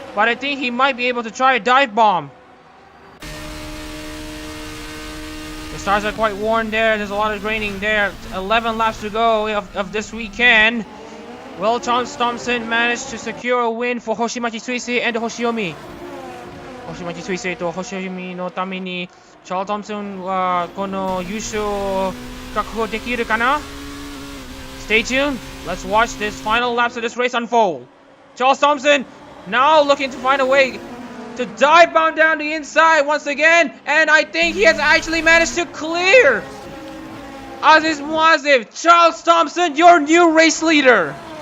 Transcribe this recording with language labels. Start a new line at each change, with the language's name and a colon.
English: But I think he might be able to try a dive bomb. The stars are quite worn there. There's a lot of graining there. 11 laps to go of this weekend. Will Charles Thompson managed to secure a win for Hoshimachi Suisei and Hoshiomi.
Japanese: Hoshimachi Suisei と Hoshiomi のために Charles Thompson はこの優勝を確保できるかな?
English: Stay tuned. Let's watch this final laps of this race unfold. Charles Thompson now looking to find a way to dive bomb down the inside once again, and I think he has actually managed to clear Aziz Muazev. Charles Thompson, your new race leader.